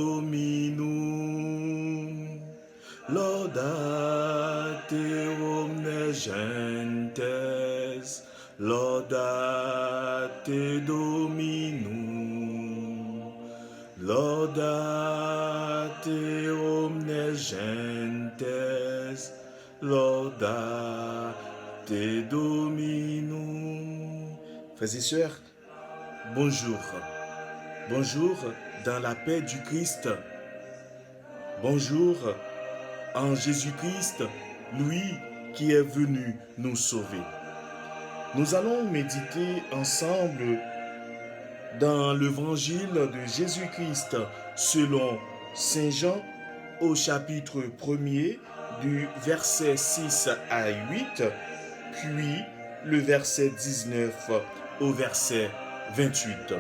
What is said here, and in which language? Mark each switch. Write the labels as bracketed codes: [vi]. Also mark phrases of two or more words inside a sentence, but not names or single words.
[la] Dominum, laudate omnes gentes, laudate Dominum, laudate omnes gentes, laudate Dominum. [fr] Frères et sœurs, bonjour. Bonjour dans la paix du Christ. Bonjour en Jésus-Christ, lui qui est venu nous sauver. Nous allons méditer ensemble dans l'évangile de Jésus-Christ selon Saint Jean au chapitre 1er du verset 6 à 8, puis le verset 19 au verset 28.